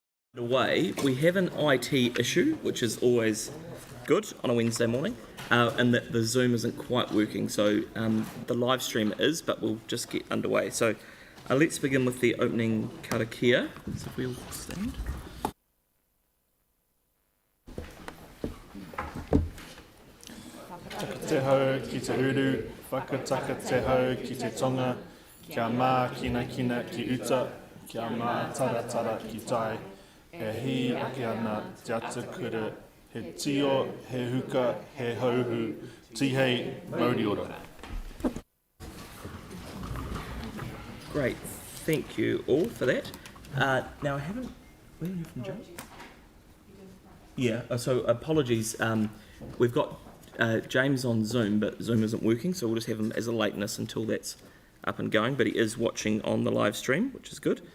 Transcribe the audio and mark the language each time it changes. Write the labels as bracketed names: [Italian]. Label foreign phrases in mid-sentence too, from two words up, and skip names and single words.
[English] Away, we have an IT issue, which is always good on a Wednesday morning, and that the Zoom isn't quite working. So the live stream is, but we'll just get underway. So let's begin with the opening karakia. So if we'll stand. [Māori] Whakatateho ki te uru, whakatakateho ki te tonga, kia mā kina kina ki uta, kia mā tara tara ki tai, he hi ake ana te ata kura, he tio, he huka, he hauhu, tihei, mauri ora. [English] Great, thank you all for that. Now I haven't, where are you from, Joe? Yeah, so apologies, we've got James on Zoom, but Zoom isn't working, so we'll just have him as a lateness until that's up and going, but he is watching on the live stream, which is good.